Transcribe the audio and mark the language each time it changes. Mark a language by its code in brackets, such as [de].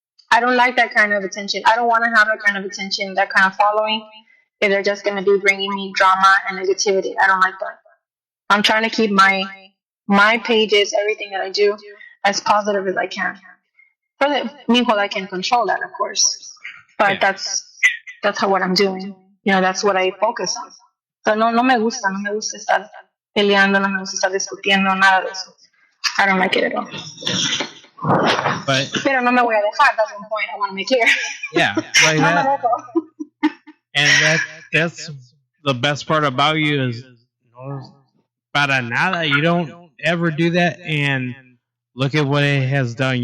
[en] I don't like that kind of attention. I don't want to have that kind of attention, that kind of following. If they're just going to be bringing me drama and negativity, I don't like that. I'm trying to keep my pages, everything that I do, as positive as I can. For the meanwhile, I can control that, of course. But that's what I'm doing. That's what I focus on. [es] So no me gusta estar peleando, no me gusta estar discutiendo, nada de eso. [en] I don't like it at all. [es] Pero no me voy a dejar. [en] That's one point I want to make clear. Yeah, like that. And that's the best part about you is [es] para nada. [en] You don't ever do that. And look at what it has done.